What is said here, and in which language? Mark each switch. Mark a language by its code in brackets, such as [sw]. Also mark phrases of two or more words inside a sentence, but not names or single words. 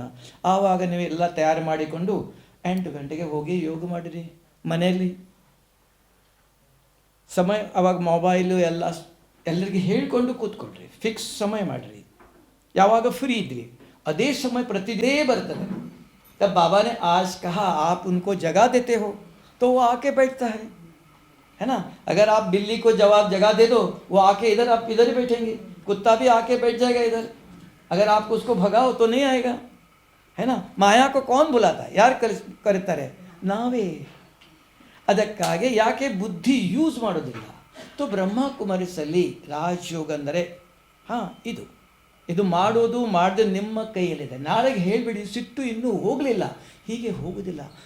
[kn] ಆವಾಗ ನೀವು ಎಲ್ಲ ತಯಾರು ಮಾಡಿಕೊಂಡು 8 ಗಂಟೆಗೆ ಹೋಗಿ ಯೋಗ ಮಾಡಿರಿ ಮನೆಯಲ್ಲಿ. ಸಮಯ ಆವಾಗ ಮೊಬೈಲು ಎಲ್ಲರಿಗೆ ಹೇಳಿಕೊಂಡು ಕೂತ್ಕೊಳ್ರಿ. ಫಿಕ್ಸ್ ಸಮಯ ಮಾಡಿರಿ. ಯಾವಾಗ ಫ್ರೀ ಇದ್ರಿ ಅದೇ ಸಮಯ ಪ್ರತಿದೇ ಬರ್ತದೆ. [hi] तब बाबा ने आज कहा आप उनको जगह देते हो तो वो आके बैठता है ना. अगर आप बिल्ली को जगह दे दो, वो आके इधर, आप इधर ही बैठेंगे. कुत्ता भी आके बैठ जाएगा इधर. अगर आप उसको भगाओ तो नहीं आएगा, है ना. माया को कौन बुलाता है? [kn] ಯಾರು ಕರೀತಾರೆ? ನಾವೇ. ಅದಕ್ಕಾಗಿ ಯಾಕೆ ಬುದ್ಧಿ ಯೂಸ್ ಮಾಡೋದಿಲ್ಲ. तो ಬ್ರಹ್ಮಕುಮಾರಿಸಲ್ಲಿ ರಾಜಯೋಗ ಅಂದರೆ ಇದು ಮಾಡೋದು ಮಾಡದೆ ನಿಮ್ಮ ಕೈಯಲ್ಲಿದೆ. ನಾಳೆಗೆ ಹೇಳಿಬಿಡಿ, ಸಿಟ್ಟು ಇನ್ನೂ ಹೋಗಲಿಲ್ಲ, ಹೀಗೆ ಹೋಗುವುದಿಲ್ಲ.